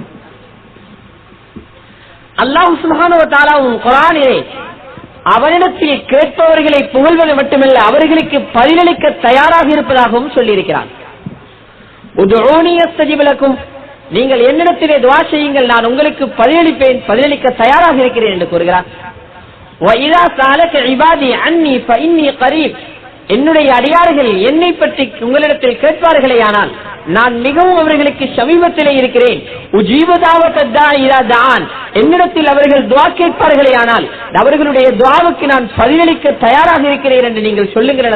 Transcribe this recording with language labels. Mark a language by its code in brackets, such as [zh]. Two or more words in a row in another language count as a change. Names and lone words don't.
[ta] அல்லாஹ் [ar] سبحانه وتعالى [ta] குர்ஆனிலே அவரிடத்தில் கேட்பவர்களை புகழ்வது மட்டுமல்ல, அவர்களுக்கு பதிலளிக்க தயாராக இருப்பதாகவும் சொல்லியிருக்கிறார். [ar] ادعوني أستجب لكم, [ta] நீங்கள் என்னிடத்திலே துஆ செய்யுங்கள், நான் உங்களுக்கு பதிலளிப்பேன், பதிலளிக்க தயாராக இருக்கிறேன் என்று கூறுகிறார். [ar] وَإِذَا سَأَلَكَ عِبَادِي عَنِّي فَإِنِّي قَرِيبٌ, [ta] என்னுடைய அடியார்கள் என்னை பற்றி உங்களிடத்தில் கேட்பார்களேயானால் நான் மிகவும் அவர்களுக்கு சமீபத்திலே இருக்கிறேன். [ar] أجيب دعوة الداع إذا دعان, [ta] என்னிடத்தில் அவர்கள் துஆ கேட்பார்களேயானால் அவர்களுடைய துஆவுக்கு நான் பதிலளிக்க தயாராக இருக்கிறேன் என்று நீங்கள் சொல்லுங்கள்.